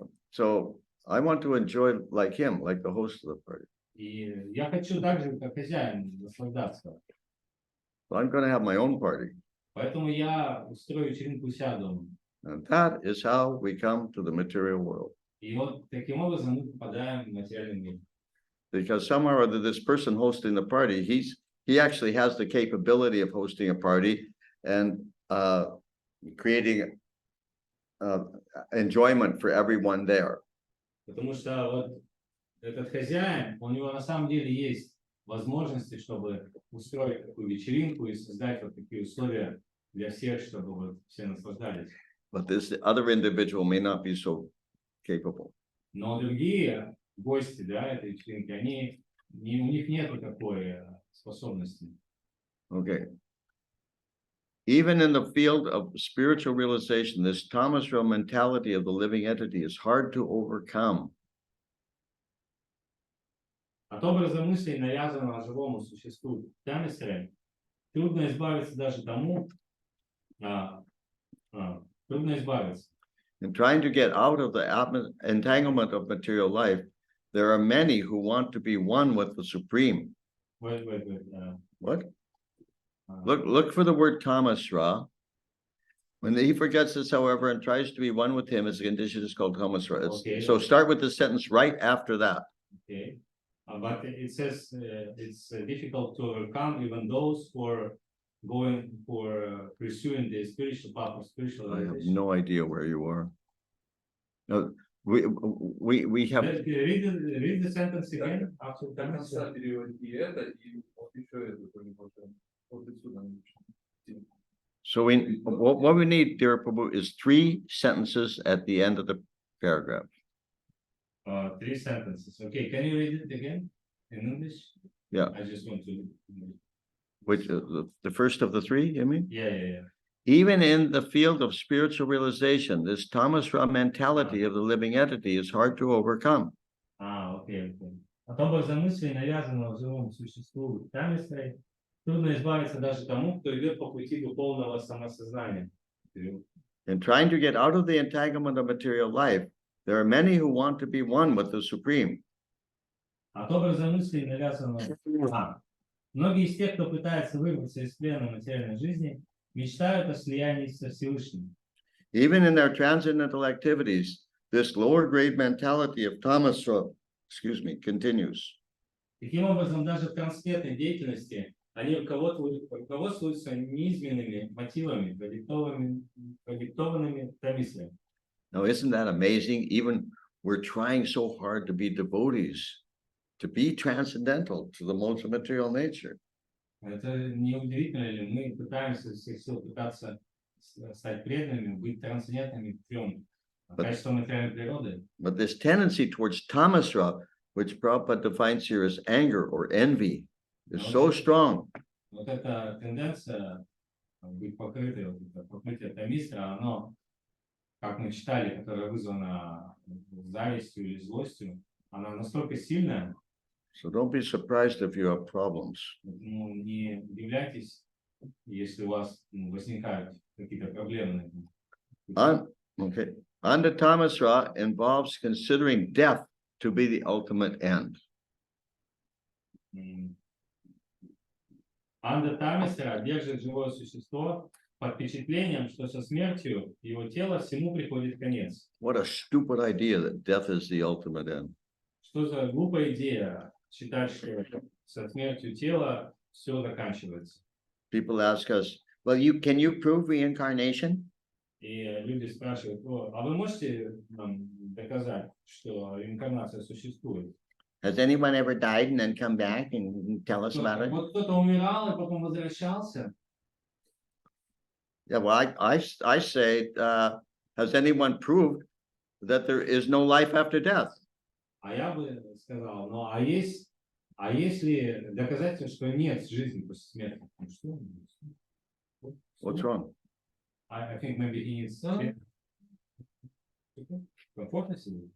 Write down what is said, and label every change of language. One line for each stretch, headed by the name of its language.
English: So I want to enjoy like him, like the host of the party.
Russian: И я хочу так же, как хозяин, наслаждаться.
English: So I'm going to have my own party.
Russian: Поэтому я устрою вечеринку у себя дома.
English: And that is how we come to the material world.
Russian: И вот таким образом мы попадаем в материальный мир.
English: Because somehow or other, this person hosting the party, he actually has the capability of hosting a party and creating enjoyment for everyone there.
Russian: Потому что вот этот хозяин, у него на самом деле есть возможности, чтобы устроить такую вечеринку и создать вот такие условия для всех, чтобы вот все наслаждались.
English: But this other individual may not be so capable.
Russian: Но другие гости, этой вечеринки, у них нет такой способности.
English: Okay. Even in the field of spiritual realization, this tamasra mentality of the living entity is hard to overcome.
Russian: От образа мыслей, навязанного живому существу тамисры, трудно избавиться даже тому, трудно избавиться.
English: In trying to get out of the entanglement of material life, there are many who want to be one with the Supreme. Wait. What? Look for the word tamasra. When he forgets this, however, and tries to be one with him, his condition is called tamasra. Okay. So start with the sentence right after that. Okay. But it says it's difficult to overcome even those who are going for pursuing the spiritual path of I have spiritualization. no idea where you are. No, we have. Read the sentence again after
Russian: Конца переводи это, и вот еще это тоже можно. Вот отсюда напишем.
English: So what we need, dear Prabhu, is 3 sentences at the end of the paragraph. 3 sentences. Okay, can you read it again in English? Yeah. I just want to. Which the first of the 3, you mean? Yeah. Even in the field of spiritual realization, this tamasra mentality of the living entity is hard to overcome.
Russian: Окей. От образа мыслей, навязанного живому существу тамисрой, трудно избавиться даже тому, кто идет по пути духовного самосознания.
English: In trying to get out of the entanglement of material life, There are many who want to be one with the Supreme.
Russian: От образа мыслей навязанного. Многие из тех, кто пытается вырваться из плена материальной жизни, мечтают о слиянии со Всевышним.
English: Even in their transcendental activities, this lower grade mentality of Tamasra, continues.
Russian: Таким образом, даже в трансцендентной деятельности они руководствуются неизменными мотивами, продиктованными томислами.
English: Now, isn't that amazing? Even we're trying so hard to be devotees, to be transcendental to the modes of material nature.
Russian: Это не удивительно ли? Мы пытаемся всех сил пытаться стать преданными, быть трансцендентными к трем качествам материальной природы.
English: But this tendency towards tamasra, which Prabhupada defines here as anger or envy, is so strong.
Russian: Вот эта тенденция быть покрытой, вот это покрытие томистра, оно, как мы читали, которое вызвано завистью или злостью, она настолько сильная.
English: So don't be surprised if you have problems.
Russian: Ну, не удивляйтесь, если у вас возникают какие-то проблемы.
English: Okay. Anda tamasra involves considering death to be the ultimate end.
Russian: Анда Тамисера держит живое существо под впечатлением, что со смертью его тела всему приходит конец.
English: What a stupid idea that death is the ultimate end.
Russian: Что за глупая идея считать, что со смертью тела все заканчивается.
English: People ask us, well, can you prove reincarnation?
Russian: И люди спрашивают, а вы можете нам доказать, что реинкарнация существует?
English: Has anyone ever died and then come back and tell us about it?
Russian: Вот кто-то умирал и потом возвращался.
English: Yeah, well, I say, has anyone proved that there is no life after death?
Russian: А я бы сказал, ну а есть ли доказательства, что нет жизни после смерти? Ну, что?
English: What's wrong? I think maybe he is
Russian: комфортно себе.